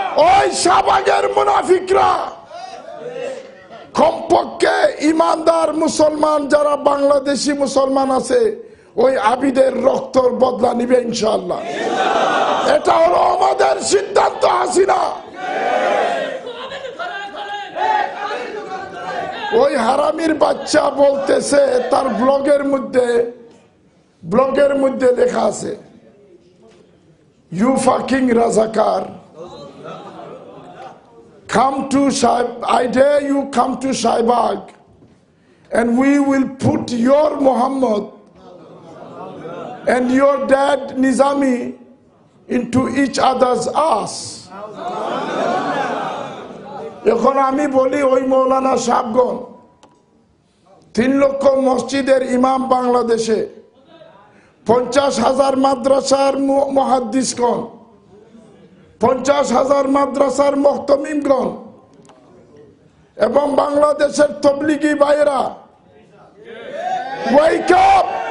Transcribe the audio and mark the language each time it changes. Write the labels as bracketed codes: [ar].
[bn] ওই শাহবাগের মুনাফিকরা কমপক্ষে ইমানদার মুসলমান যারা বাংলাদেশি মুসলমান আছে, ওই আবিদের রক্তর বদলা নিবে ইনশাআল্লাহ। এটা হলো আমাদের সিদ্ধান্ত। হাসিনা ওই হারামির বাচ্চা বলতেছে তার ব্লগের মধ্যে ব্লগের মধ্যে লেখা আছে, [en] you fucking Razakar, come to I dare you come to Shaibag and we will put your Muhammad and your dad Nizami into each other's ass. [bn] এখন আমি বলি ওই মৌলানা সাহেবগণ 3 লক্ষ মসজিদের ইমাম বাংলাদেশে, 50,000 মাদ্রাসার মুহাদ্দিসগণ, 50,000 মাদ্রাসার মুহতামিমগণ এবং বাংলাদেশের তাবলীগী ভাইরা, [en] Wake up!